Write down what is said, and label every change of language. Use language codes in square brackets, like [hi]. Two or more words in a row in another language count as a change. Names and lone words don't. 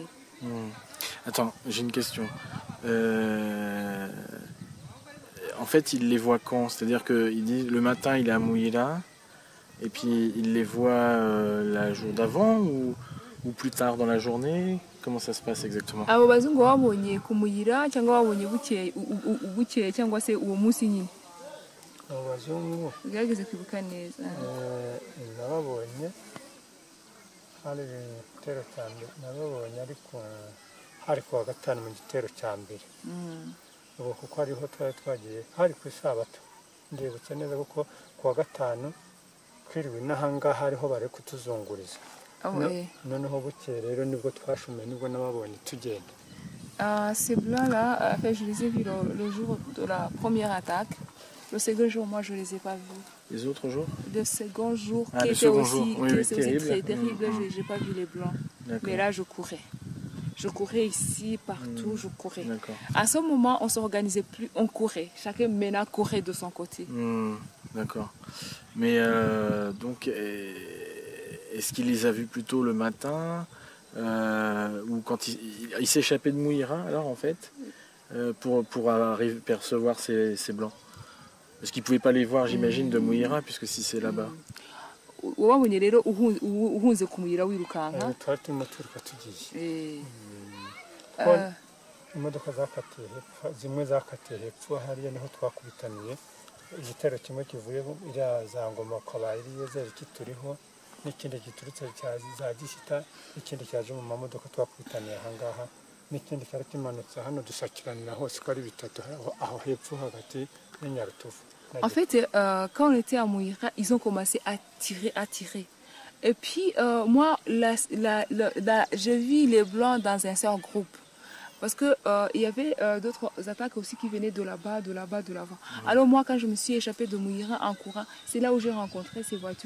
[fr] Attends, j'ai une question. En fait, il les voit quand? C'est-à-dire qu'il dit le matin, il est à Mouillira, et puis il les voit la jour d'avant ou plus tard dans la journée? Comment ça se passe exactement? [rw] Abo bazungu wabonye ku Muyira cyangwa wabonye bukeye cyangwa se uwo munsi nyine? abo bazungu ugerageze kwibuka neza. nababonye hari igitero cya mbere nababonye ariko hari kuwa gatanu mu gitero cya mbere ubu kuko hariho twari twagiye hari ku isabato ndibutse neza kuko kuwa gatanu twiriwe n'ahangaha hariho bari kutuzunguriza noneho bukeye rero nibwo twashumiye nibwo nababonye tugenda. [fr] Ces blancs-là, en fait, je les ai vus le jour de la première attaque. Le second jour, moi, je ne les ai pas vus. Les autres jours? Le second jour, Ah, qui le était second aussi, jour. Oui, qui oui, était aussi terrible. très terrible, je n'ai pas vu les blancs. Mais là, je courais. Je courais ici, partout, je courais. À ce moment, on ne s'organisait plus, on courait. Chacun maintenant courait de son côté. D'accord. Mais donc, est-ce qu'il les a vus plutôt le matin ou quand il s'échappait de Mouira, alors en fait, pour arriver, percevoir ces blancs? Parce qu'il ne pouvait pas les voir, j'imagine, de Mouira, puisque si c'est là-bas. [rw] wabonye rero uhunze kumuyira wirukanka twari turimo turuka tugiye imodoka zakatiye hepfo zimwe zakatiye hepfo hariya niho twakubitaniye igitero kimwe kivuye iriya za ngoma kwa Eliyezeri kituriho n'ikindi giturutse za Gisita n'ikindi cyaje mu mamodoka twakubitaniye ahangaha n'ikindi cyari kimanutse hano dusakiranira hose ko ari bitatu aho hepfo hagati n'Inyarutovu. [fr] En fait, quand on était à Mouira, ils ont commencé à tirer. Et puis, moi, j'ai vu les Blancs dans un seul groupe. Parce qu'il y avait d'autres attaques aussi qui venaient de là-bas, de l'avant. Alors moi, quand je me suis échappée de Mouira en courant, c'est là où j'ai rencontré ces voitures.